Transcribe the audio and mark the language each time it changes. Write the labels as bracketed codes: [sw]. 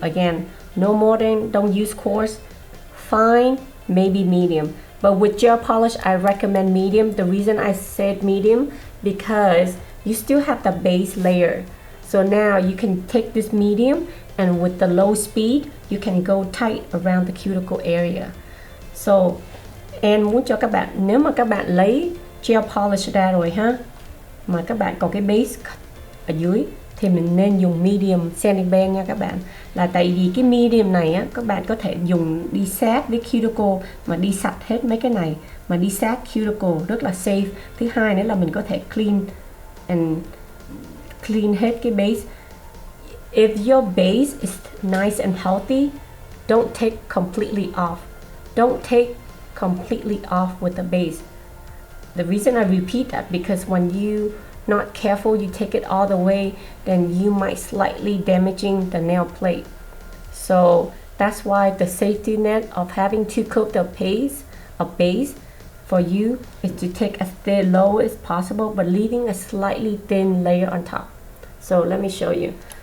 [en] Again, no more than, don't use coarse, fine, maybe medium. But with gel polish, I recommend medium. The reason I said medium, because you still have the base layer. So now you can take this medium, and with the low speed, you can go tight around the cuticle area. [vi] So, and muốn cho các bạn, nếu mà các bạn lấy gel polish ra rồi ha, mà các bạn còn cái base ở dưới, thì mình nên dùng medium sanding band nha các bạn. Là tại vì cái medium này á, các bạn có thể dùng đi sát với cuticle mà đi sạch hết mấy cái này, mà đi sát cuticle rất là safe. Thứ hai nữa là mình có thể clean hết cái base. [en] If your base is nice and healthy, don't take completely off. Don't take completely off with the base. The reason I repeat that, because when you not careful, you take it all the way, then you might slightly damaging the nail plate. So that's why the safety net of having to coat the base for you is to take as low as possible, but leaving a slightly thin layer on top. So let me show you.